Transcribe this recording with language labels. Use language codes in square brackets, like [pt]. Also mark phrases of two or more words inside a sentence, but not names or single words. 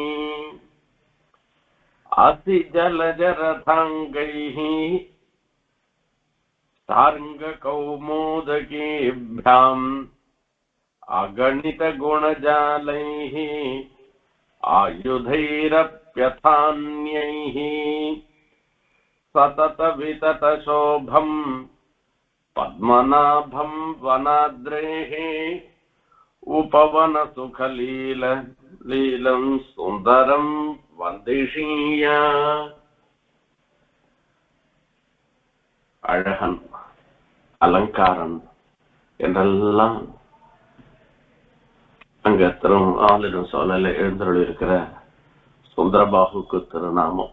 [sa] असिजलजरथाङ्गैः सार्ङ्गकौमोदकेभ्याम् अगणितगुणजालैः आयुधैरप्यथान्यैः सततविततशोभम् पद्मनाभं वनाद्रेः उपवनसुखलीलं सुन्दरं वन्दिशीय। [ta] அழகன் அலங்காரன் என்றெல்லாம் அங்க ஆளிடும் சோழல எழுந்தருள் இருக்கிற சுந்தரபாகுக்கு திருநாமம்.